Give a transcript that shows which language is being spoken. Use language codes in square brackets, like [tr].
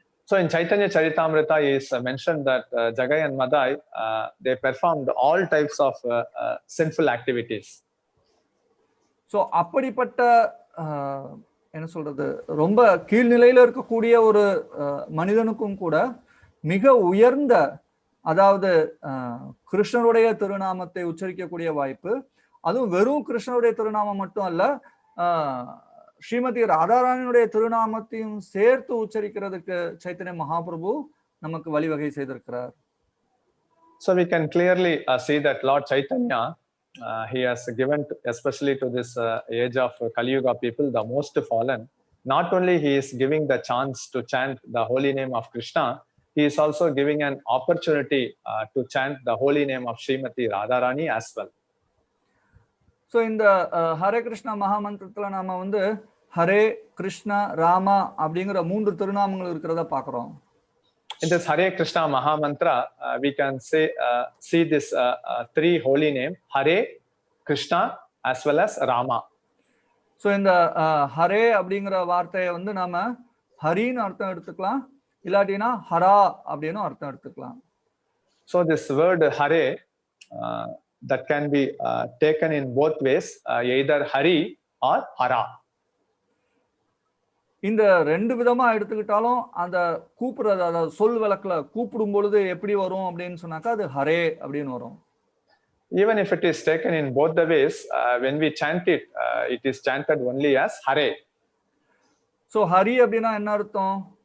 [en] So in Chaitanya Charitamrita is mentioned that Jagai and Madai, they performed all types of sinful activities. [ta] So அப்படிப்பட்ட என்ன சொல்றது, ரொம்ப கீழ்நிலையில இருக்கக்கூடிய ஒரு மனிதனுக்கும் கூட மிக உயர்ந்த, அதாவது கிருஷ்ணருடைய திருநாமத்தை உச்சரிக்கக்கூடிய வாய்ப்பு, அதுவும் வெறும் கிருஷ்ணருடைய திருநாமம் மட்டும் அல்ல, ஸ்ரீமதி ராதாராணியுடைய திருநாமத்தையும் சேர்த்து உச்சரிக்கிறதுக்கு சைத்தன்ய மகாபிரபு நமக்கு வழிவகை செய்திருக்கிறார். [en] So we can clearly see that Lord Chaitanya, he has given especially to this age of Kali Yuga people, the most fallen. Not only he is giving the chance to chant the holy name of Krishna, he is also giving an opportunity to chant the holy name of Srimati Radharani as well. [ta] So இந்த ஹரே கிருஷ்ணா மகாமந்திரத்துல நாம வந்து ஹரே கிருஷ்ணா ராமா அப்படிங்கிற 3 திருநாமங்கள் இருக்கிறத பாக்குறோம். [en] In this Hare Krishna Mahamantra, we can see this 3 holy name, Hare, Krishna as well as Rama. [ta] So இந்த ஹரே அப்படிங்கிற வார்த்தையை வந்து நாம ஹரின்னு அர்த்தம் எடுத்துக்கலாம், இல்லாட்டினா ஹரா அப்படின்னு அர்த்தம் எடுத்துக்கலாம். [en] So this word Hare that can be taken in both ways, either Hari or Hara. [ta] இந்த 2 விதமா எடுத்துக்கிட்டாலும் அந்த கூப்பிடுறது, அதாவது சொல் வழக்குல கூப்பிடும் பொழுது எப்படி வரும் அப்படின்னு சொன்னாக்கா அது ஹரே அப்படின்னு வரும். [en] Even if it is taken in both the ways, when we chant it, it is chanted only as Hare. [ta] So Hari அப்படின்னா என்ன அர்த்தம்?